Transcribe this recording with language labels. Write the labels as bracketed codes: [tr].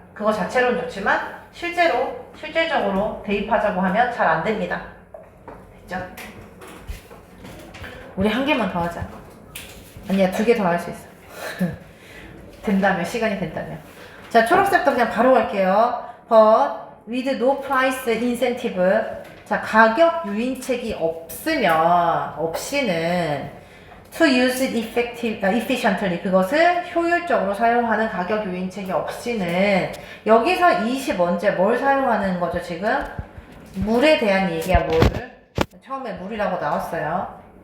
[ko] 그거 자체로는 좋지만 실제적으로 대입하자고 하면 잘 안 됩니다. 됐죠? 우리 한 개만 더 하자. 아니야, 2개 더 할 수 있어. 된다면, 시간이 된다면. 자, 초록색부터 그냥 바로 갈게요. [en] But with no price incentive. [ko] 자, 가격 유인책이 없이는 [en] to use it efficiently. [ko] 그것을 효율적으로 사용하는 가격 유인책이 없이는 여기서 20언제 뭘 사용하는 거죠, 지금? 물에 대한 얘기야, 물. 처음에 물이라고 나왔어요.